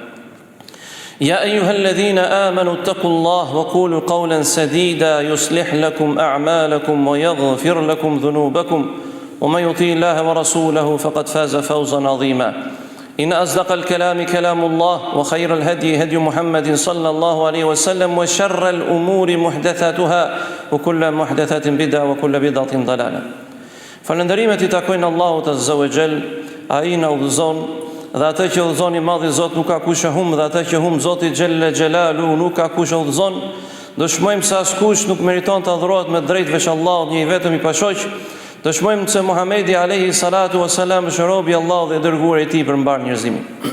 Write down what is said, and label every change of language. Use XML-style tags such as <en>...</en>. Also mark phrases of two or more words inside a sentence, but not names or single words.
<ar>يا أيها الذين آمنوا اتقوا الله وقولوا قولا سديدا يصلح لكم أعمالكم ويغفر لكم ذنوبكم ومن يطع الله ورسوله فقد فاز فوزا عظيما إن أصدق الكلام كلام الله وخير الهدي هدي محمد صلى الله عليه وسلم وشر الأمور محدثاتها وكل محدثة بدعة وكل بدعة ضلالة</ar> <sq>Falënderimet I takojnë Allahut</sq> <ar>عز وجل,</ar> <sq>ai na udhëzon dhe atë që udhëzon I Madhi Zot nuk ka kush e humb dhe atë që humb Zoti</sq> <ar>جل جلاله</ar> <sq>nuk ka kush e udhëzon. Dëshmojmë se askush nuk meriton të adhurohet me drejt veç Allahut, një I vetëm I pashoq. Dëshmojmë se Muhamedi</sq> <ar>عليه الصلاة والسلام</ar> <sq>është robi I Allahut dhe dërguari I Tij për mbar njerëzimin.</sq>